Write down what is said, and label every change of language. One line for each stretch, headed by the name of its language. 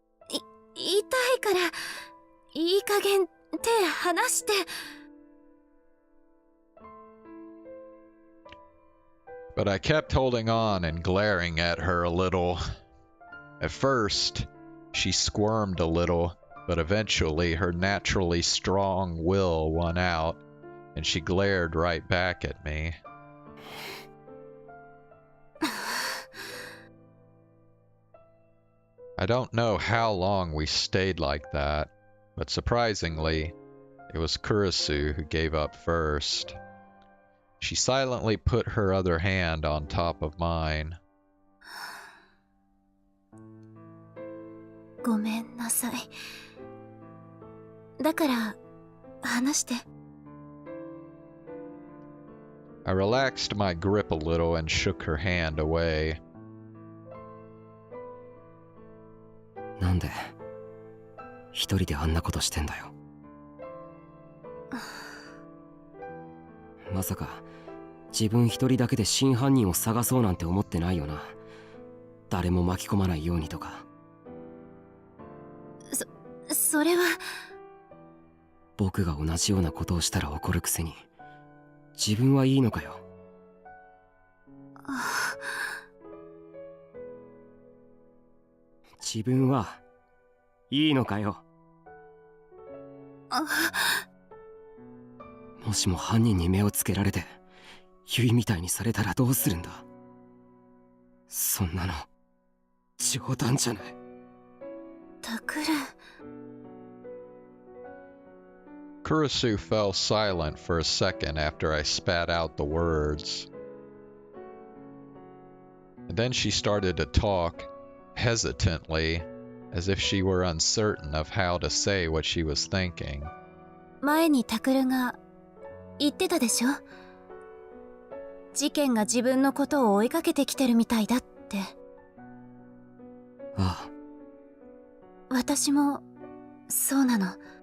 Japanese: 痛いから、いい加減手離して。
English: But I kept holding on and glaring at her a little. At first, she squirmed a little, but eventually her naturally strong will won out, and she glared right back at me. I don't know how long we stayed like that, but surprisingly, it was Kurisu who gave up first. She silently put her other hand on top of mine.
Japanese: ごめんなさい。だから話して。
English: I relaxed my grip a little and shook her hand away.
Japanese: なんで一人であんなことしてんだよ。まさか自分一人だけで真犯人を探そうなんて思ってないよな。誰も巻き込まないようにとか。それは。僕が同じようなことをしたら怒るくせに自分はいいのかよ。自分はいいのかよ。もしも犯人に目をつけられてユイみたいにされたらどうするんだ。そんなの冗談じゃない。タクル。
English: Kurisu fell silent for a second after I spat out the words. And then she started to talk, hesitantly, as if she were uncertain of how to say what she was thinking.
Japanese: 前にタクルが言ってたでしょ。事件が自分のことを追いかけてきてるみたいだって。ああ。私もそうなの。